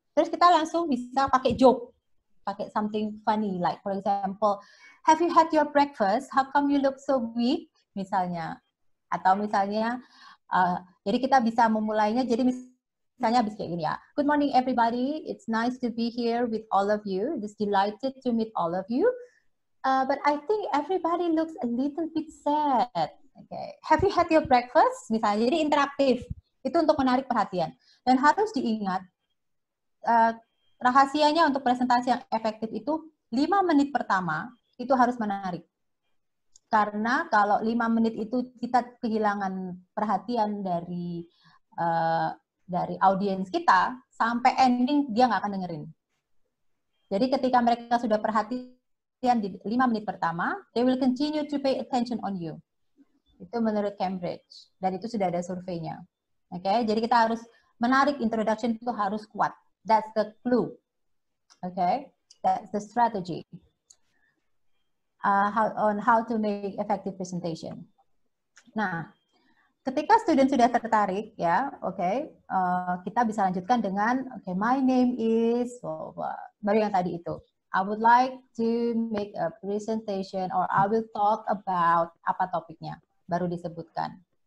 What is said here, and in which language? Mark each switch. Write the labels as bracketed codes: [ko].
[id] Terus kita langsung bisa pakai joke, pakai [en] something funny, like for example, have you had your breakfast? How come you look so weak? [id] Misalnya. Atau misalnya, jadi kita bisa memulainya, jadi misalnya habis kayak gini ya. [en] Good morning everybody, it's nice to be here with all of you. Just delighted to meet all of you. But I think everybody looks a little bit sad. Okay. Have you had your breakfast? [id] Misalnya, jadi interaktif. Itu untuk menarik perhatian. Dan harus diingat, rahasianya untuk presentasi yang efektif itu 5 menit pertama itu harus menarik. Karena kalau 5 menit itu kita kehilangan perhatian dari audiens kita, sampai ending dia nggak akan dengerin. Jadi ketika mereka sudah perhatian di 5 menit pertama, [en] they will continue to pay attention on you. [id] Itu menurut Cambridge, dan itu sudah ada surveinya. Oke, jadi kita harus menarik introduction itu harus kuat. [en] That's the clue. Okay, that's the strategy. How to make effective presentation. [id] Nah, ketika student sudah tertarik, ya, kita bisa lanjutkan dengan, [en] my name is, [id] baru yang tadi itu. [en] I would like to make a presentation or I will talk about [id] apa topiknya, baru disebutkan.